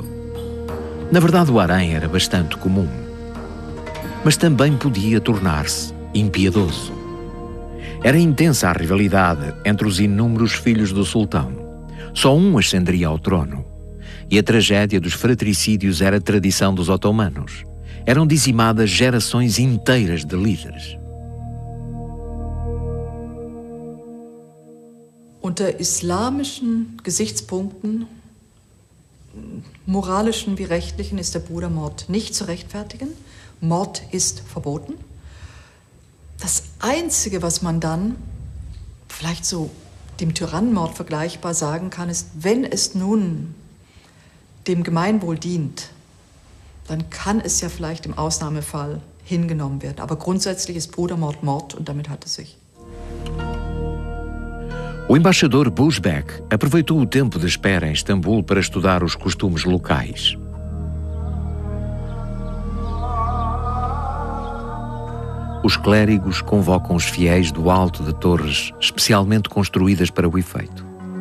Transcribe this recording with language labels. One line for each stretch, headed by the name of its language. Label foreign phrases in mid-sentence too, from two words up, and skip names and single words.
Portuguese: Na verdade, o harém era bastante comum, mas também podia tornar-se impiedoso. Era intensa a rivalidade entre os inúmeros filhos do sultão. Só um ascenderia ao trono, e a tragédia dos fratricídios era tradição dos otomanos. Eram dizimadas gerações inteiras de líderes.
German: Unter islamischen Gesichtspunkten, moralischen wie rechtlichen, ist der Brudermord nicht zu rechtfertigen. Mord ist verboten. Das Einzige, was man dann vielleicht so dem Tyrannenmord vergleichbar sagen kann, ist, wenn es nun dem Gemeinwohl dient, dann kann es ja vielleicht im Ausnahmefall hingenommen werden. Aber grundsätzlich ist Brudermord Mord und damit hat es sich.
Portuguese: O embaixador Bushbeck aproveitou o tempo de espera em Istambul para estudar os costumes locais. Os clérigos convocam os fiéis do alto de torres especialmente construídas para o efeito.